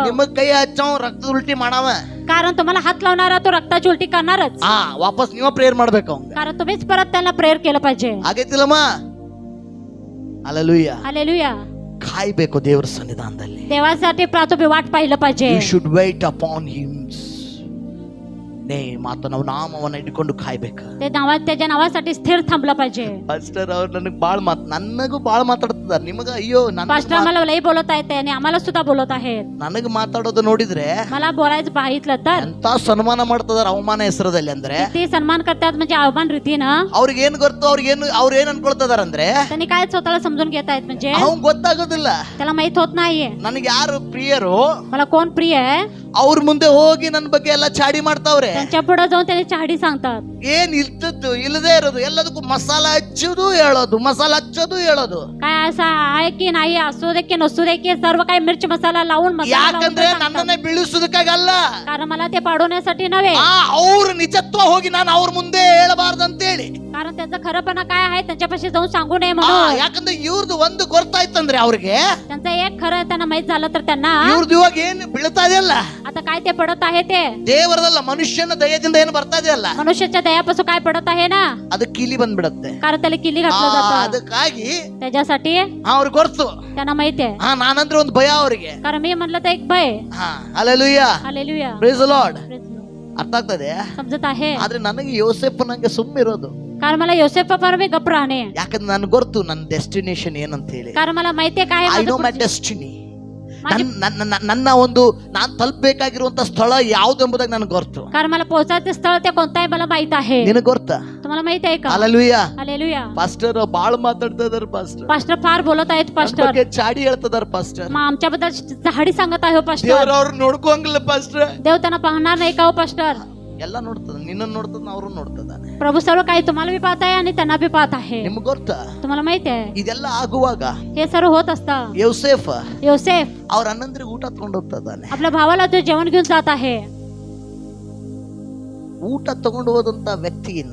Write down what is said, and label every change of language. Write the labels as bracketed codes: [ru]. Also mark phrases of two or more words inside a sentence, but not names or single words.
[kn] निमग काही हಚ್ಚಾವ್ ರಕ್ತ ಉಲ್ಟಿ ಮಾಡವ. [mr] कारण तुम्हाला हात लावणारा तो रक्ताची उलटी करणारच. [kn] ವಾಪಸ್ ನೀವು ಪ್ರೇಯರ್ ಮಾಡ್ಬೇಕು ಅವ್ನಿಗೆ. [mr] कारण तुम्हीच परत त्यांना प्रेयर केलं पाहिजे. [kn] ಆಗೈತಿಲ್ಲಮ್ಮ. हालेलुया. [mr] हालेलुया. [kn] ಕಾಯ್ಬೇಕು ದೇವರ ಸನ್ನಿಧಾನದಲ್ಲಿ. [mr] देवासाठी तुम्ही वाट पाहिलं पाहिजे. [en] You should wait upon him. [kn] ಮಾತನ್ನ ನಾಮವನ್ನ ಇಟ್ಕೊಂಡು ಕಾಯ್ಬೇಕು. [mr] त्याच्या नावासाठी स्थिर थांबलं पाहिजे. [kn] ಪಾಸ್ಟರ್ ಅವ್ರು ನನಗೂ ಬಾಳ್ ಮಾತಾಡ್ತಿದ್ದಾರೆ. ನಿಮಗ ಅಯ್ಯೋ [mr] पास्टर आम्हाला लई बोलत आहेत आणि आम्हाला सुद्धा बोलत आहेत. [kn] ನನಗೆ ಮಾತಾಡೋದು ನೋಡಿದ್ರೆ [mr] मला बोलायचं पाहिलं तर [kn] ಎಂತ ಸನ್ಮಾನ ಮಾಡ್ತಿದಾರ ಅವಮಾನ ಹೆಸರದಲ್ಲಿ. ಅಂದ್ರೆ [mr] ते सन्मान करतात म्हणजे अवमान रीतीनं. [kn] ಅವ್ರಿಗೆ ಏನ್ ಗೊತ್ತು, ಅವ್ರು ಏನ್ ಅನ್ಕೊಳ್ತಿದಾರ ಅಂದ್ರೆ [mr] त्यांनी काय स्वतःला समजून घेत आहेत म्हणजे [kn] ಅವ್ನ್ ಗೊತ್ತಾಗೋದಿಲ್ಲ [mr] त्याला माहित होत नाहीये [kn] ನನಗೆ ಯಾರು ಪ್ರಿಯರು, [mr] मला कोण प्रिय आहे, [kn] ಅವ್ರ ಮುಂದೆ ಹೋಗಿ ನನ್ನ ಬಗ್ಗೆ ಎಲ್ಲ ಚಾಡಿ ಮಾಡ್ತಾವ್ರೆ. [mr] त्यांच्या पुढे जाऊन त्याने चाहडी सांगतात. [kn] ಏನ್ ಇಲ್ದದ್ದು ಇಲ್ಲದೆ ಇರೋದು ಎಲ್ಲದಕ್ಕೂ ಮಸಾಲ ಹಚ್ಚೋದು ಹೇಳೋದು, ಮಸಾಲ ಹಚ್ಚೋದು ಹೇಳೋದು. [mr] काय असं आहे की नाही, असू दे की नसू दे की सर्व काही मिरची मसाला लावून मसाला लावून [kn] ಯಾಕಂದ್ರೆ [mr] सांगतात. [kn] ನನ್ನನ್ನ ಬೀಳಿಸೋದಕ್ಕಾಗಲ್ಲ, [mr] कारण मला ते पाडवण्यासाठी नव्हे, [kn] ಅವ್ರ ನಿಜತ್ವ ಹೋಗಿ ನಾನು ಅವ್ರ ಮುಂದೆ ಹೇಳಬಾರ್ದಂತೇಳಿ. [mr] कारण त्यांचा खरंपणा काय आहे त्यांच्यापाशी जाऊन सांगू नये म्हणून. [kn] ಯಾಕಂದ್ರೆ ಇವ್ರದ್ದು ಒಂದು ಗೊತ್ತಾಯ್ತಂದ್ರೆ ಅವ್ರಿಗೆ, [mr] त्यांचं एक खरं त्यांना माहित झालं तर त्यांना [kn] ಇವ್ರದ್ದು ಇವಾಗ ಏನ್ ಬೀಳ್ತಾ ಇದೆಯಲ್ಲ [mr] आता काय ते पडत आहे ते [kn] ದೇವರದಲ್ಲ, ಮನುಷ್ಯನ ದಯದಿಂದ ಏನು ಬರ್ತಾ ಇದೆಯಲ್ಲ [mr] मनुष्याच्या दयापासून काय पडत आहे ना, [kn] ಅದು ಕಿಲಿ ಬಂದ್ಬಿಡತ್ತೆ. [mr] कारण त्याला किली घातलं जातं. [kn] ಅದಕ್ಕಾಗಿ [mr] त्याच्यासाठी [kn] ಅವ್ರಿಗೆ ಗೊತ್ತು, [mr] त्यांना माहिती आहे. [kn] ನಾನಂದ್ರೆ ಒಂದು ಭಯ ಅವ್ರಿಗೆ. [mr] कारण मी म्हणलं तर एक भय. [kn] ಹಲ್ಲೆಲೂಯಾ, [mr] हालेलुया, [en] Praise the Lord. Praise the Lord. [kn] ಅರ್ಥ ಆಗ್ತದೆ. [mr] समजत आहे. [kn] ಆದ್ರೆ ನನಗೆ ಯೋಸೇಫ್ ನಂಗೆ ಸುಮ್ಮಿರೋದು, [mr] कारण मला योसेफावर मी गप्प राहणे, [kn] ಯಾಕಂದ್ರೆ ನನ್ಗೆ ಗೊತ್ತು ನನ್ನ ಡೆಸ್ಟಿನೇಷನ್ ಏನಂತ ಹೇಳಿ. [mr] कारण मला माहितीये काय [en] ಐ [mr] आहे [en] ನೋ [mr] माझं [en] ಮೈ [mr] पुढचं. [en] ಡೆಸ್ಟಿನಿ. [kn] ನನ್ನ ಒಂದು ನಾನು ತಲುಪಬೇಕಾಗಿರುವಂತ ಸ್ಥಳ ಯಾವ್ದೆಂಬುದಾಗಿ ನನಗೆ ಗೊತ್ತು. [mr] कारण मला पोहोचायचे स्थळ ते कोणतं आहे मला माहित आहे. [kn] ನಿನಗೆ ಗೊತ್ತಾ? [mr] तुम्हाला माहित आहे का? [kn] ಹಲ್ಲೆಲೂಯಾ. [mr] हालेलुया. [kn] ಪಾಸ್ಟರ್ ಬಾಳ ಮಾತಾಡ್ತಾ ಇದಾರೆ. ಪಾಸ್ಟರ್ [mr] पास्टर फार बोलत आहेत. पास्टर [kn] ಬಗ್ಗೆ ಚಾಡಿ ಹೇಳ್ತಿದಾರೆ. ಪಾಸ್ಟರ್ [mr] मग आमच्याबद्दल झाडी सांगत आहे. हो पास्टर, [kn] ದೇವ್ರ ಅವ್ರು ನೋಡ್ಕೋಂಗಿಲ್ಲ. ಪಾಸ್ಟರ್ [mr] देव त्यांना पाहणार नाही का? हो पास्टर, [kn] ಎಲ್ಲ ನೋಡ್ತದ, ನಿನ್ನ ನೋಡ್ತದ, ಅವ್ರು ನೋಡ್ತದಾನೆ. [mr] प्रभू सर्व काही तुम्हाला बी पाहत आहे आणि त्यांना बी पाहत आहे. [kn] ನಿಮ್ಗೆ ಗೊತ್ತಾ? [mr] तुम्हाला माहिती आहे [kn] ಇದೆಲ್ಲ ಆಗುವಾಗ [mr] हे सर्व होत असतं. [kn] ಯೋಸೇಫ [mr] योसेफ [kn] ಅವ್ರ ಅಣ್ಣಂದ್ರಿಗೆ ಊಟ ತಗೊಂಡು ಹೋಗ್ತದಾನೆ. [mr] आपल्या भावाला जो जेवण घेऊन जात आहे. [kn] ಊಟ ತಗೊಂಡು ಹೋದಂತ ವ್ಯಕ್ತಿಯನ್ನ